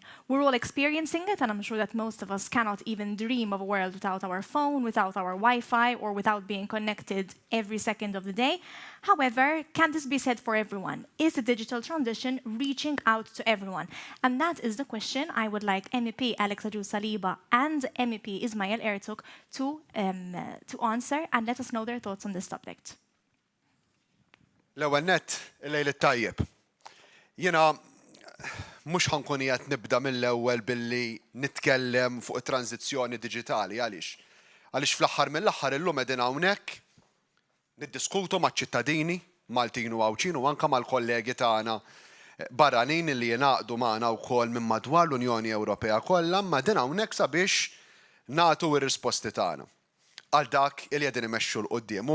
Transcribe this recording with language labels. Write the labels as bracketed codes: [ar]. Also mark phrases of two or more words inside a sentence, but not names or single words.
[en] We're all experiencing it, and I'm sure that most of us cannot even dream of a world without our phone, without our Wi-Fi, or without being connected every second of the day. However, can this be said for everyone? Is the digital transition reaching out to everyone? And that is the question I would like MEP Alex Saliba and MEP Ismail Ertug to answer, and let us know their thoughts on this subject. [mt] L-ewwel nett, il-lejl it-tajjeb. Jiena mhux ħankun qiegħed nibda mill-ewwel billi nitkellem fuq it-tranzizzjoni diġitali għaliex. Għaliex fl-aħħar mill-aħħar illum qegħdin hawnhekk niddiskutu maċ-ċittadini Maltin u Għawċin u anke mal-kollegi tagħna barranin li jingħaqdu magħna wkoll minn madwar l-Unjoni Ewropea kollha, imma din hawnhekk sabiex nagħtu r-risposti tagħna għal dak li qegħdin imexxu l qudiem.